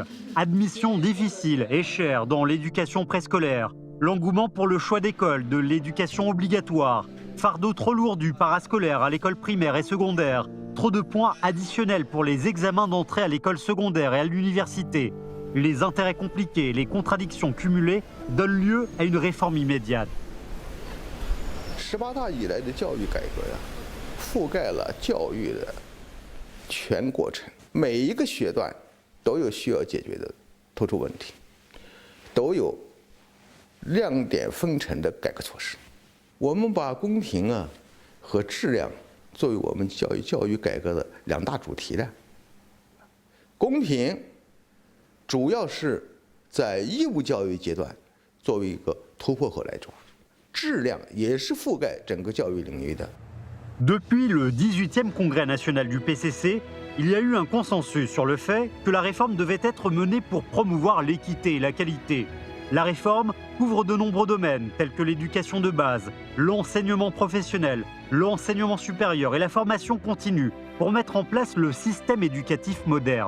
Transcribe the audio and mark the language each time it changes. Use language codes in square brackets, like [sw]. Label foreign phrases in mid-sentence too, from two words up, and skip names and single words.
[fr] Admission difficile et chère dans l'éducation préscolaire, l'engouement pour le choix d'école, de l'éducation obligatoire, fardeau trop lourd du parascolaire à l'école primaire et secondaire, trop de points additionnels pour les examens d'entrée à l'école secondaire et à l'université. Les intérêts compliqués et les contradictions cumulées donnent lieu à une réforme immédiate. [zh] 18 大以来的教育改革呀，覆盖了教育的全过程，每一个学段都有需要解决的突出问题，都有亮点纷呈的改革措施。我们把公平啊和质量作为我们教育改革的2大主题的。公平主要是在义务教育阶段作为一个突破口来抓，质量也是覆盖整个教育领域的。 [fr] Depuis le 18e congrès national du PCC, il y a eu un consensus sur le fait que la réforme devait être menée pour promouvoir l'équité et la qualité. La réforme couvre de nombreux domaines tels que l'éducation de base, l'enseignement professionnel, l'enseignement supérieur et la formation continue pour mettre en place le système éducatif moderne.